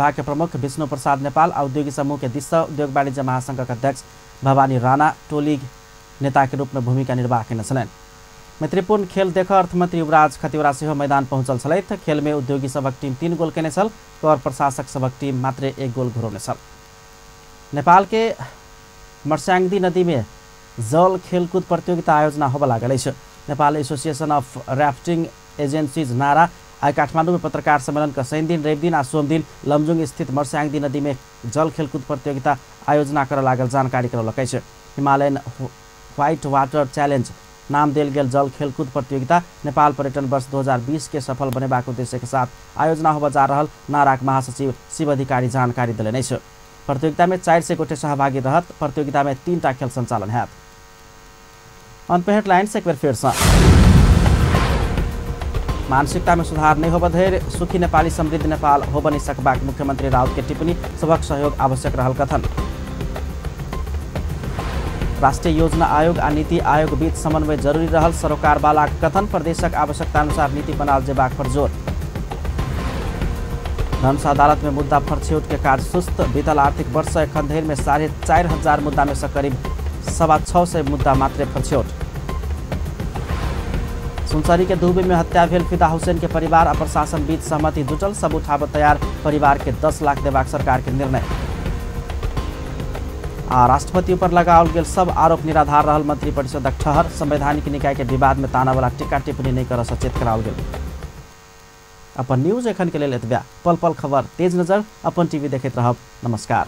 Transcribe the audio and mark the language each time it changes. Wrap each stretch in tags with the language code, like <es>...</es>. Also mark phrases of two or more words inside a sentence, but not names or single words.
<mai>के प्रमुख विष्णु प्रसाद नेपाल औद्योगिक समूह के दिशा उद्योग वाणिज्य महासंघ के अध्यक्ष भवानी राणा टोली नेता के रूप में भूमिका निर्वाह केने छलनि। मैत्रीपूर्ण खेल देख अर्थमंत्री युवराज खतिवड़ा सेहो मैदान पहुंचल छलथि। खेल में उद्योगी सबक टीम 3 गोल केने छल। कर प्रशासक सबक टीम मात्र 1 गोल घुरौने छल। नेपाल के मर्स्याङ्दी नदी में जल खेलकुद प्रतियोगिता आयोजना होब लागल अछि। नेपाल एसोसिएसन अफ राफ्टिङ एजेन्सीज नारा आज काठमाडौँ में पत्रकार सम्मेलन का शनि दिन, रवि दिन आ सोम दिन लमजुङ स्थित मर्स्याङदी नदी में जल खेलकूद प्रतियोगिता आयोजना कर लागल जानकारी करौलक अछि। हिमालयन व्हाइट वाटर चैलेंज नाम देल गेल जल खेलकूद प्रतियोगिता नेपाल पर्यटन वर्ष 2020 के सफल बनेबाक उद्देश्य के साथ आयोजना होब जा रहल नाराक महासचिव शिव अधिकारी जानकारी दिलेन अछि। प्रतियोगिता में 400 गोटे सहभागी रहत। प्रतियोगिता में 3टा खेल संचालन हैत। अंत में हेडलाइंस एक बेर फिर से। मानसिकता में सुधार नहीं होब धैर्य सुखी नेपाली समृद्ध नेपाल हो बनी सकबाक मुख्यमंत्री राउत के टिप्पणी, सबक सहयोग आवश्यक रहल कथन। राष्ट्रीय योजना आयोग आ नीति आयोग बीच समन्वय जरूरी रहल सरोकारवाला कथन, प्रदेशक आवश्यकता अनुसार नीति बनाल जेबाक पर जोर। धनुष अदालत में मुद्दा फरछौट के कार्य सुस्त, बीतल आर्थिक वर्ष एखन धरि में 4,500 मुद्दा में से करीब 650 मुद्दा मात्र फरछौट। सुनसरी के दुबे में हत्या भेल फिदा हुसैन के परिवार और प्रशासन बीच सहमति जुटल, सब उठाव तैयार, परिवार के 10 लाख देबाक सरकार के निर्णय। राष्ट्रपति ऊपर लगाओल गेल सब आरोप निराधार रहल, मंत्री परिषदक ठहर, संवैधानिक निकाय के विवाद में ताना वाला टीका टिप्पणी नहीं कर सचेत कराओल गेल। अपन न्यूज एखन के लेल एतबा। पल पल खबर तेज नजर अपन टीवी देखैत रहब।</mai>